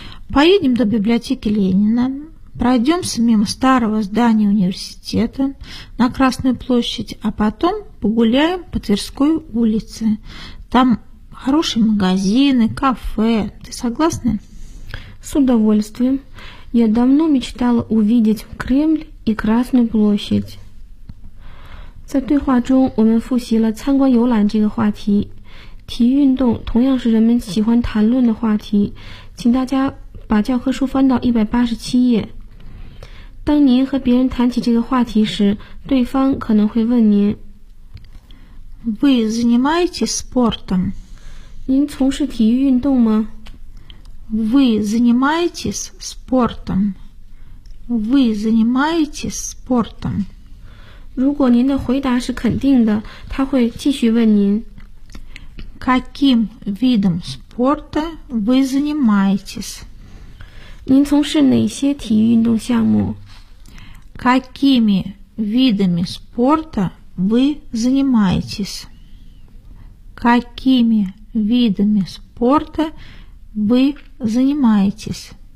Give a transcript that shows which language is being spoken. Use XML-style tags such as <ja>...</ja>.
<ru>Поедем до библиотеки Ленина, пройдемся мимо старого здания университета на Красную площадь, а потом погуляем по Тверской улице. Там хорошие магазины, кафе. Ты согласна? С удовольствием. Я давно мечтала увидеть Кремль и Красную площадь.</ru> <zh>在对话中我们复习了参观游览这个话题。体育运动同样是人们喜欢谈论的话题。请大家把教科书翻到187页。当您和别人谈起这个话题时，对方可能会问您。</zh> <ru>Вы занимаетесь спортом?</ru> <zh>您从事体育运动吗？</zh> <ru>Вы занимаетесь спортом? Вы занимаетесь спортом?</ru> <zh>如果您的回答是肯定的，他会继续问您。</zh> <ru>Каким видом спорта вы занимаетесь?</ru> <zh>您从事哪些体育运动项目？</zh> <ru>Какими видами спорта вы занимаетесь? Какими видами спорта вы занимаетесь?</ru>